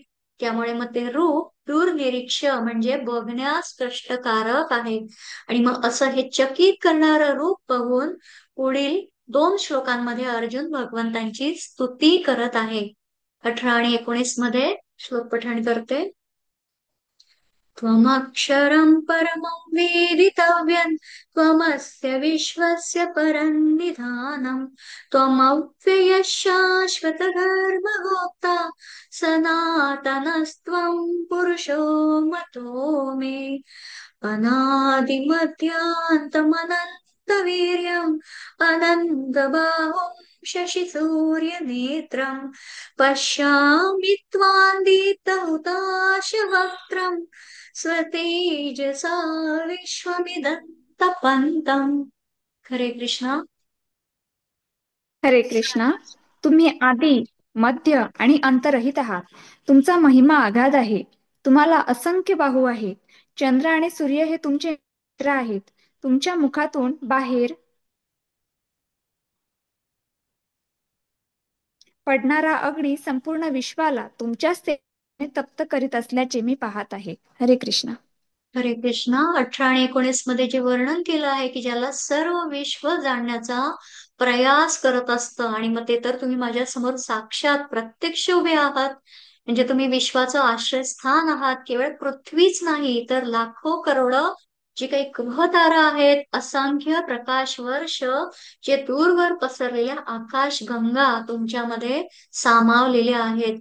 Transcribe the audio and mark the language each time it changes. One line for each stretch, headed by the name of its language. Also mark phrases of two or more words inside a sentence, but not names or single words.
Marathi: त्यामुळे मग ते रूप दुर्निरीक्ष म्हणजे बघण्यास कष्टकारक आहे. आणि मग असं हे चकित करणारं रूप बघून पुढील 2 श्लोकांमध्ये अर्जुन भगवंतांची स्तुती करत आहे. 18 आणि 19 मध्ये श्लोक पठण करते.
Sanskrit: त्वमक्षरं परमं वेदितव्यं त्वमस्य विश्वस्य परन्निधानम् त्वमव्ययः शाश्वतधर्मगोप्ता सनातनस्त्वं पुरुषो मतो मे अनादिमध्यान्तमनन्तवीर्यम् अनन्तबाहुं शशिसूर्यनेत्रम् पश्यामि त्वान्दितहुताशवक्त्रम् स्वतेजसा विश्वमिदन्तपन्तम्.
Marathi: हरे कृष्णा. हरे कृष्णा. तुम्ही आदी, मध्य आणि अंतरहित आहात. तुमचा महिमा अगाध आहे. तुम्हाला असंख्य बाहू आहेत. चंद्र आणि सूर्य हे तुमचे मित्र आहेत. तुमच्या मुखातून बाहेर पडणारा अग्नी संपूर्ण विश्वाला तुमच्याच तेजाने तप्त करीत असल्याचे मी पाहत आहे. हरे कृष्णा. हरे कृष्णा. 18 आणि 19 मध्ये जे वर्णन केलं आहे की ज्याला सर्व विश्व जाणण्याचा प्रयास करत असतं, आणि मग ते तर तुम्ही माझ्या समोर साक्षात प्रत्यक्ष उभे आहात. म्हणजे तुम्ही विश्वाचं आश्रयस्थान आहात. केवळ पृथ्वीच नाही तर लाखो करोड जी काही ग्रहतारा आहेत, असंख्य प्रकाश वर्ष जे दूरवर पसरलेल्या आकाश गंगा तुमच्यामध्ये सामावलेल्या आहेत.